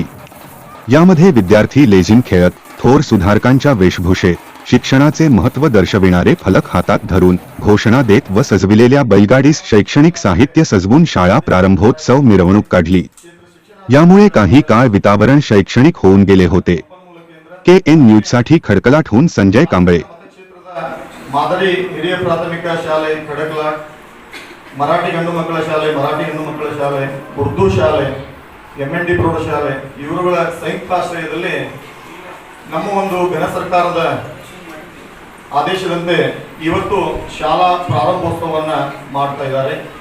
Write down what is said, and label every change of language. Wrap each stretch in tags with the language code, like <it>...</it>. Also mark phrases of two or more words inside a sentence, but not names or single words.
<mr>यामध्ये विद्यार्थी लेझिम खेळत, थोर सुधारकांच्या वेशभूषेत, शिक्षणाचे महत्त्व दर्शविणारे फलक हातात धरून, घोषणा देत व सजविलेल्या बैलगाडीस शैक्षणिक साहित्य सजवून शाळा प्रारंभोत्सव मिरवणूक काढली। यामुळे काही काळ वातावरण शैक्षणिक होऊन गेले होते। केएन न्यूजसाठी खडकलाटहून संजय कांबळे।</mr> <kn>ಮಾದರಿ ಹಿರಿಯ ಪ್ರಾಥಮಿಕ ಶಾಲೆ ಖಡಕಲಾಟ್, ಮರಾಠಿ ಗಂಡು ಮಕ್ಕಳ ಶಾಲೆ, ಮರಾಠಿ ಹೆಣ್ಣು ಮಕ್ಕಳ ಶಾಲೆ, ಉರ್ದು ಶಾಲೆ, ಎಂಎನ್ಡಿ ಪ್ರೌಢಶಾಲೆ ಇವರುಗಳ ಸಂಯುಕ್ತಾಶ್ರಯದಲ್ಲಿ ನಮ್ಮ ಒಂದು ಘನ ಸರ್ಕಾರದ ಆದೇಶದಂತೆ ಇವತ್ತು ಶಾಲಾ ಪ್ರಾರಂಭೋತ್ಸವವನ್ನು ಮಾಡ್ತಾ ಇದ್ದಾರೆ।</kn>